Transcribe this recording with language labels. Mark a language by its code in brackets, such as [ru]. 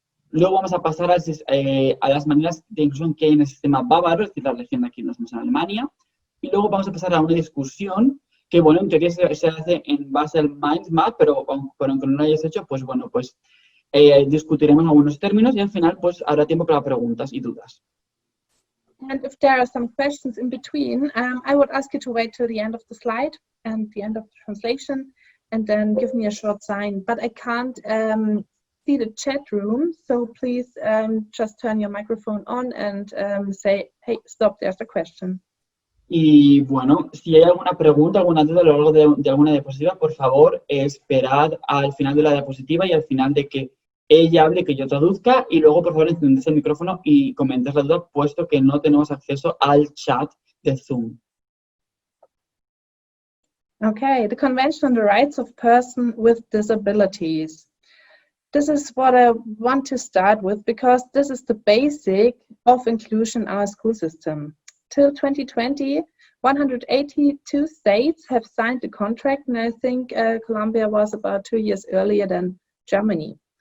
[es] Luego vamos a pasar a las maneras de inclusión que hay en el sistema bávaro, es decir, la región de aquí nos vemos en Alemania. Y luego vamos a pasar a una discusión que, bueno, en teoría se hace en base al mind map, pero aunque no lo hayas hecho, pues bueno, pues discutiremos algunos términos y al final pues habrá tiempo para preguntas y dudas. [en] And if there are some questions in between, I would ask you to wait till the end of the slide and the end of the translation, and then give me a short sign. But I can't see the chat room, so please just turn your microphone on and say, hey, stop, there's a question. [es] Y bueno, si hay alguna pregunta, alguna duda a lo largo de alguna diapositiva, por favor, esperad al final de la diapositiva y al final de que ella hable, que yo traduzca, y luego, por favor, encendéis el micrófono y comentéis la duda, puesto que no tenemos acceso al chat de Zoom. [en] Okay, the Convention on the Rights of Persons with Disabilities. This is what I want to start with, because this is the basic of inclusion in our school system. Till 2020, 182 states have signed the contract, and I think Colombia was about 2 years earlier than Germany.